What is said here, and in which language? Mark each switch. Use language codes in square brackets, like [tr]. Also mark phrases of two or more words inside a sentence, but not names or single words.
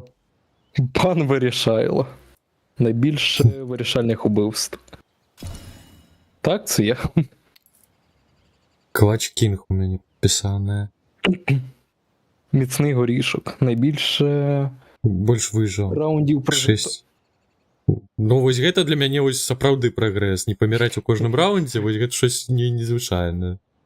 [uk] пан вирішайло. Найбільше вирішальних убивств. Так, це я. Клач Кінг у мене підписане. Міцний горішок. Найбільше Больш вижив. раундів прожито. 6. [be] Ну, вось гэта для мяне вось сапраўды прагрэс. Не паміраць у кожным раундзе, вось гэта щось незвычайнае.